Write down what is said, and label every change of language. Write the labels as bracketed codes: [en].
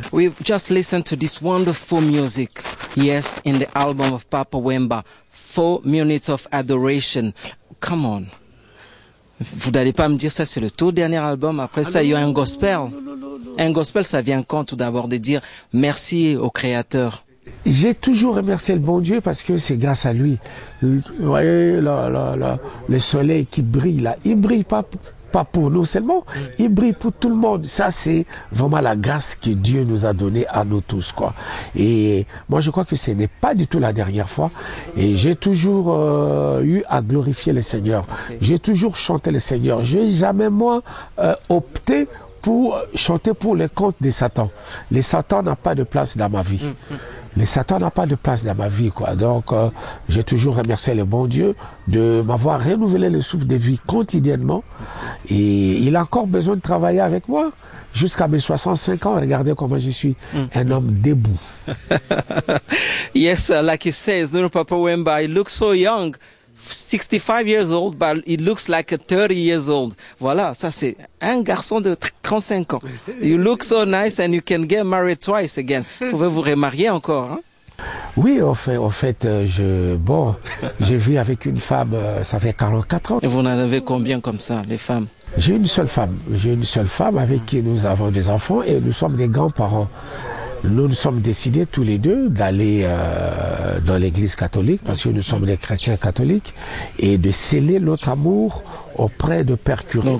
[en] We've just listened to this wonderful music. Yes, in the album of Papa Wemba, 4 minutes of adoration. Come on. [fr] Vous n'allez pas me dire ça, c'est le tout dernier album. Après ça, il y a un gospel. Un gospel, ça vient quand tout d'abord de dire merci au Créateur? J'ai toujours remercié le bon Dieu parce que c'est grâce à lui. Vous voyez, le soleil qui brille là, il brille pas pour nous seulement, il brille pour tout le monde. Ça, c'est vraiment la grâce que Dieu nous a donnée à nous tous, quoi. Et moi, je crois que ce n'est pas du tout la dernière fois. Et j'ai toujours eu à glorifier le Seigneur. J'ai toujours chanté le Seigneur. J'ai jamais, moi, opté pour chanter pour les comptes de Satan. Les Satan n'a pas de place dans ma vie. Le Satan n'a pas de place dans ma vie, quoi. Donc, j'ai toujours remercié le bon Dieu de m'avoir renouvelé le souffle de vie quotidiennement. Et il a encore besoin de travailler avec moi jusqu'à mes 65 ans. Regardez comment je suis un homme debout. [en] Yes, like he says, little Papa Wemba, he looks so young. 65 years old, but he looks like 30 years old. [fr] Voilà, ça c'est un garçon de 35 ans. [en] You look so nice and you can get married twice again. [fr] Vous pouvez vous remarier encore, hein? Oui, en fait, j'ai vu avec une femme, ça fait 44 ans. Et vous en avez combien comme ça, les femmes? J'ai une seule femme. J'ai une seule femme avec qui nous avons des enfants et nous sommes des grands-parents. Nous nous sommes décidés tous les deux d'aller dans l'église catholique parce que nous sommes des chrétiens catholiques et de sceller notre amour auprès de Père Curé.